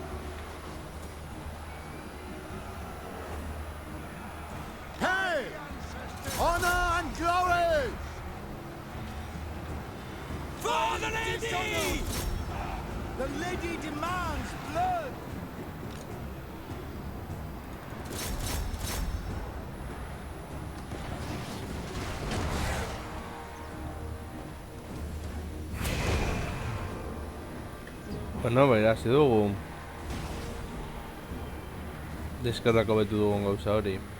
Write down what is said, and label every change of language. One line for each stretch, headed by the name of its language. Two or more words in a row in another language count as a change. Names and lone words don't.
English: Hey! Honor and glory! For the lady! The lady demands blood!
Basque: Bueno, irazi dugu. Deskerrako betu dugun gauza hori.